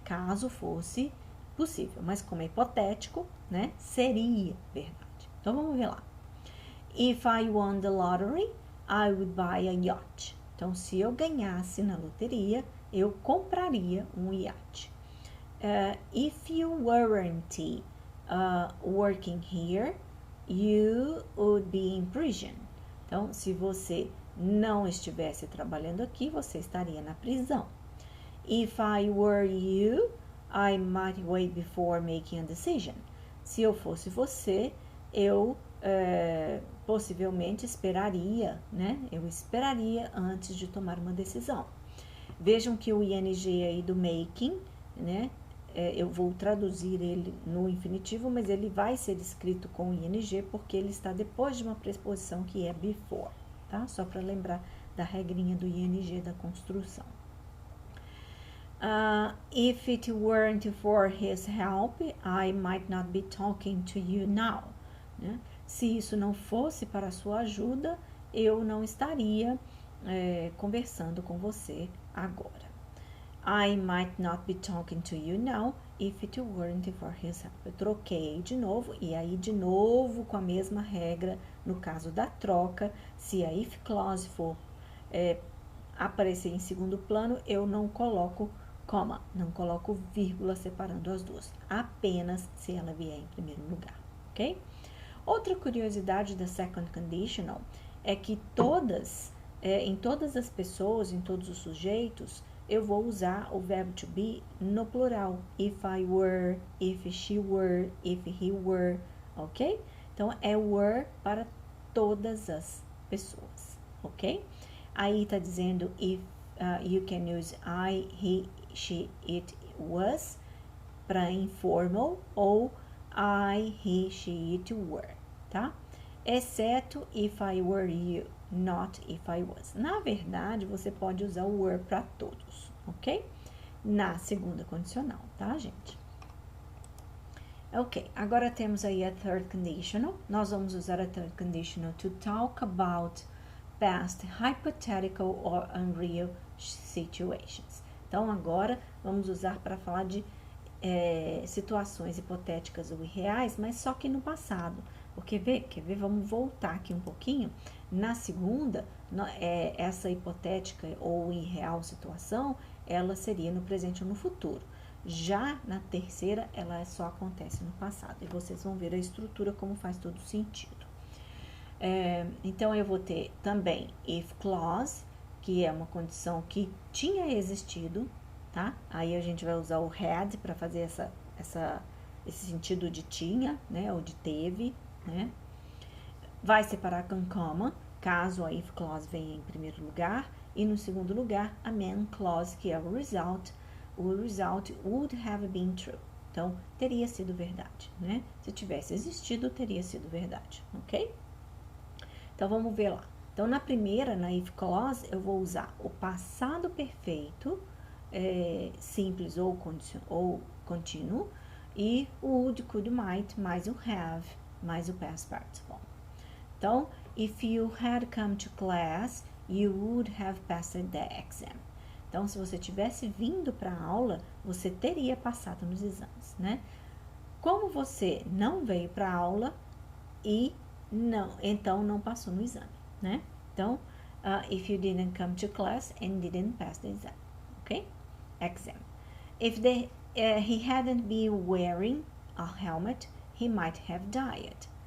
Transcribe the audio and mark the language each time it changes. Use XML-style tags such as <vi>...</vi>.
<pt>Caso fosse possível, mas como é hipotético, né? Seria verdade. Então, vamos ver lá.</pt> <en>If I won the lottery, I would buy a yacht.</en> <pt>Então, se eu ganhasse na loteria, eu compraria um iate.</pt> <en>If you weren't working here, you would be in prison.</en> <pt>Então, se você não estivesse trabalhando aqui, você estaria na prisão.</pt> <en>If I were you, I might wait before making a decision.</en> <pt>Se eu fosse você, eu possivelmente esperaria, né? Eu esperaria antes de tomar uma decisão. Vejam que o ing aí do making, né? Eu vou traduzir ele no infinitivo, mas ele vai ser escrito com ing porque ele está depois de uma preposição que é before, tá? Só para lembrar da regrinha do ing da construção.</pt> <en>If it weren't for his help, I might not be talking to you now.</en> <pt>Né? Se isso não fosse para a sua ajuda, eu não estaria conversando com você agora.</pt> <en>I might not be talking to you now if it weren't for his help.</en> <pt>Eu troquei de novo, e aí de novo com a mesma regra, no caso da troca, se a if clause for aparecer em segundo plano, eu não coloco coma, não coloco vírgula separando as duas, apenas se ela vier em primeiro lugar, ok? Outra curiosidade da second conditional é que em todas as pessoas, em todos os sujeitos, eu vou usar o verbo to be no plural.</pt> <en>If I were, if she were, if he were, ok?</en> <pt>Então, é were para todas as pessoas, ok? Aí tá dizendo</pt> <en>if you can use I, he, she, it, was</en> <pt>para informal ou</pt> <en>I, he, she, it, were, tá?</en> <pt>Exceto</pt> <en>if I were you, not if I was.</en> <pt>Na verdade, você pode usar o were para todos, ok? Na segunda condicional, tá, gente? Ok, agora temos aí a third conditional. Nós vamos usar a</pt> <en>third conditional to talk about past hypothetical or unreal situations.</en> <pt>Então, agora vamos usar para falar de situações hipotéticas ou irreais, mas só que no passado. Porque, quer ver? Vamos voltar aqui um pouquinho. Na segunda, essa hipotética ou irreal situação, ela seria no presente ou no futuro. Já na terceira, ela só acontece no passado. E vocês vão ver a estrutura como faz todo sentido. Então, eu vou ter também if clause, que é uma condição que tinha existido, tá? Aí a gente vai usar o had para fazer esse sentido de tinha, né? Ou de teve, né? Vai separar com comma, caso a if clause venha em primeiro lugar. E no segundo lugar, a main clause, que é o result.</pt> <en>O result would have been true.</en> <pt>Então, teria sido verdade, né? Se tivesse existido, teria sido verdade, ok? Então, vamos ver lá. Então, na primeira, na if clause, eu vou usar o passado perfeito, simples ou contínuo, e o would, could, might, mais o have, mais o past participle.</pt> <en>Então, if you had come to class, you would have passed the exam.</en> <pt>Então, se você tivesse vindo para a aula, você teria passado nos exames, né? Como você não veio para a aula e então não passou no exame, né?</pt> <en>Então, if you didn't come to class and didn't pass the exam, ok? Exam. If he hadn't been wearing a helmet, he might have died.</en>